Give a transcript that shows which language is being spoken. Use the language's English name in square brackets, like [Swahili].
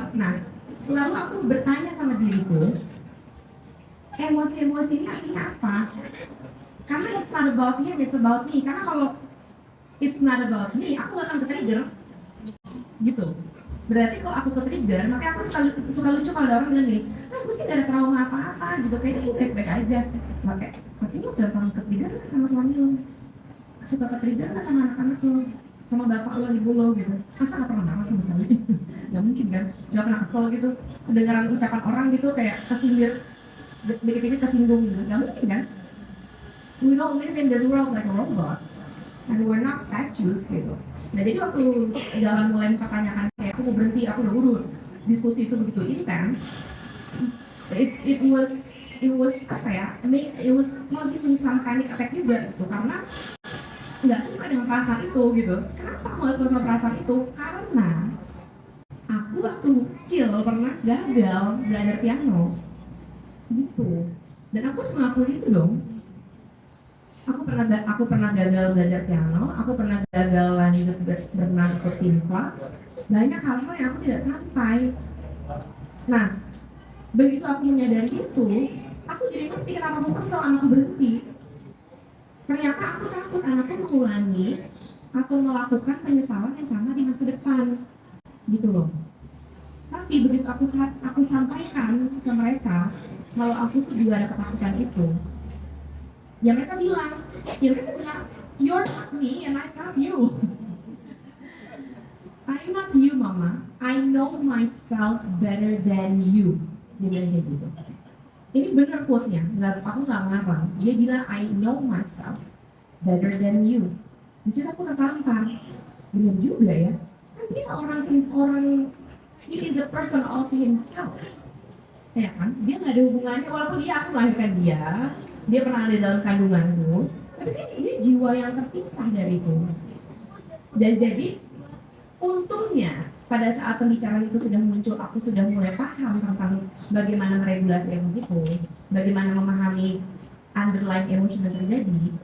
[Indonesian] Nah, lalu aku bertanya sama diriku, emosi-emosi ini artinya apa? Karena [English] it's not about him, it's about me. [Indonesian] Karena kalau [English] it's not about me, [Indonesian] aku gak akan ke-trigger. Gitu. Berarti kalau aku ke-trigger, makanya aku suka lucu kalau ada orang bilang gini, aku sih gak ada trauma apa-apa gitu, kayaknya ini baik-baik aja. Makanya, tapi lu gampang ke-trigger gak sama suami lu? Suka ke-trigger gak sama anak-anak lu? Sama bapak lo, ibu lo gitu? Masa gak pernah marah sama sekali? Gak mungkin kan? Gak pernah kesel gitu? Kedengaran ucapan orang gitu kayak kesindir, dikit-dikit kesinggung gitu? Gak mungkin kan? [English] We don't live in this world like a robot, and we're not statues [Indonesian] gitu. Nah, jadi waktu Galan mulai mempertanyakan kayak aku mau berhenti, aku udah urut, diskusi itu begitu intens. [English] It was [Indonesian] apa ya? [English] It was causing some panic attack [Indonesian] juga gitu, karena nggak suka dengan perasaan itu gitu. Kenapa aku nggak suka sama perasaan itu? Karena aku waktu kecil pernah gagal belajar piano gitu, dan aku harus mengakui itu dong. Aku pernah gagal belajar piano, aku pernah gagal lanjut berenang ikut tim club. Banyak hal-hal yang aku tidak sampai. Nah, begitu aku menyadari itu, aku jadi ngerti kenapa aku kesel anakku berhenti. Ternyata aku takut anakku mengulangi atau melakukan penyesalan yang sama di masa depan, gitu loh. Tapi begitu aku sampaikan ke mereka kalau aku tuh juga ada ketakutan itu, Ya mereka bilang, [English] you're not me and I'm not you. I'm not you, Mama. I know myself better than you. [Indonesian] Dia bilang kayak gitu. Ini bener quote-nya, aku nggak ngarang. Dia bilang, [English] I know myself better than you. [Indonesian] Di situ aku tertampar. Bener juga ya. Kan dia orang, [English] he is a person of himself. [Indonesian] Ya kan? Dia nggak ada hubungannya, walaupun aku melahirkan dia pernah ada dalam kandunganku, tapi dia jiwa yang terpisah dariku. Dan jadi, untungnya pada saat pembicaraan itu sudah muncul, aku sudah mulai paham tentang bagaimana meregulasi emosiku, bagaimana memahami [English] underlying emotion [Indonesian] yang terjadi.